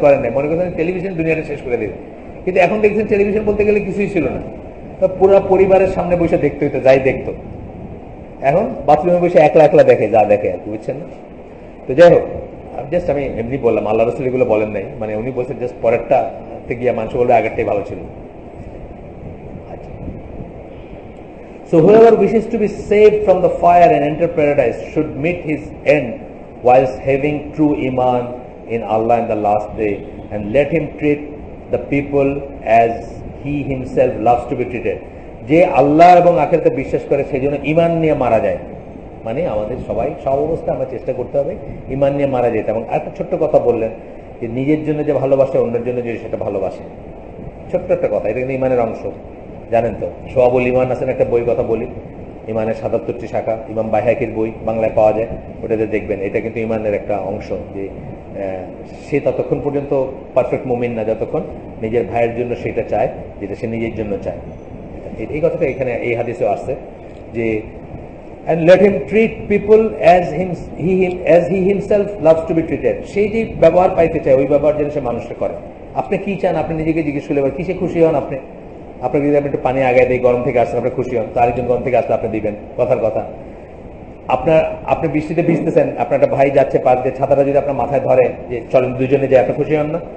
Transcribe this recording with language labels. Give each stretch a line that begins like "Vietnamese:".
Bangla: করেন নাই, মনে করছেন টেলিভিশন দুনিয়াটা শেষ করে দেবে। কিন্তু এখন দেখছেন টেলিভিশন বলতে গেলে কিছুই ছিল না, পুরো পরিবারের সামনে বসে দেখতে হইতো, যাই দেখতো। এখন বাথরুমে বসে একলা দেখে, যা দেখে আর কি, বুঝছেন না? তো যাই হোক, জাস্ট আমি এমনি বললাম, আল্লাহ রাসূল এগুলো বলেন নাই, মানে উনি বলছেন জাস্ট পরেরটা গিয়ে মানুষ বলবে আগেরটাই ভালো ছিল।
English: So whoever wishes to be saved from the fire and enter paradise should meet his end whilst having true iman in Allah in the last day, and let him treat the people as he himself loves to be treated.
Bangla: যে আল্লাহ এবং আখিরাতে বিশ্বাস করে সেই জন্য ইমান নিয়ে মারা যায়, মানে আমাদের সবাই সব অবস্থায় আমরা চেষ্টা করতে হবে ইমান নিয়ে মারা যেতে। এবং একটা ছোট্ট কথা বললেন যে নিজের জন্য যে ভালোবাসে অন্যের জন্য যে সেটা ভালোবাসে, ছোট্ট একটা কথা, এটা কিন্তু ইমানের অংশ, জানেন তো। সোয়াবুল ইমান আছেন একটা বই কথা বলি, ইমানের ৭৭টি শাখা, ইমাম বাইহাকির বই বাংলায় পাওয়া যায়, ওটাতে দেখবেন এটা কিন্তু ইমানের একটা অংশ। যে সে ততক্ষণ পর্যন্ত পারফেক্ট মুমিন না যতক্ষণ নিজের ভাইয়ের জন্য সেটা চায় যেটা সে নিজের জন্য চায়। এই কথাটা এখানে এই হাদিসেও আসছে যে
English: and let him treat people as he himself loves to be treated.
Bangla: সেই যে ব্যবহার পাইতে চায় ওই ব্যবহার যেন সে মানুষকে করে। আপনি কি চান আপনি নিজেকে জিজ্ঞেস করলে কিসে খুশি হন আপনি? আপনাকে যদি আপনি একটু পানি আগায় দেয়, গরম থেকে আসলে আপনি খুশি হন, তো আরেকজন গরম থেকে আসলে আপনি দিবেন, কথার কথা। আপনি বৃষ্টিতে ভিজতেছেন, আপনার একটা ভাই যাচ্ছে পাশ দিয়ে, ছাতাটা যদি আপনার মাথায় ধরে যে চলেন দুজনে যাই, আপনি খুশি হন না?